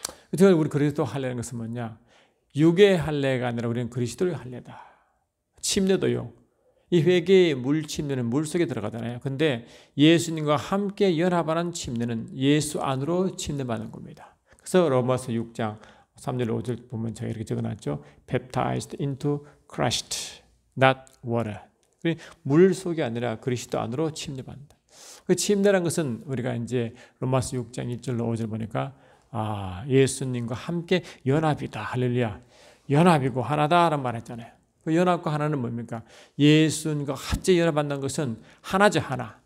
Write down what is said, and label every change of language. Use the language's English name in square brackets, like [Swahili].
[Korean] 그래서 우리 그리스도 할례라는 것은 뭐냐? 육의 할례가 아니라 우리는 그리스도의 할례다. 침례도요. 이 회개의 물 침례는 물 속에 들어가잖아요. 근데 예수님과 함께 연합하는 침례는 예수 안으로 침례받는 겁니다. 그래서 로마서 6장 3절 5절 보면 제가 이렇게 적어놨죠. [English] Baptized into Christ, not water. [Korean] 물 속이 아니라 그리스도 안으로 침례받는다. 그 침례라는 것은 우리가 이제 로마서 6장 1절로 5절 보니까 예수님과 함께 연합이다. 할렐루야. 연합이고 하나다라는 말 했잖아요. 그 연합과 하나는 뭡니까? 예수님과 합제 연합한다는 것은 하나죠, 하나.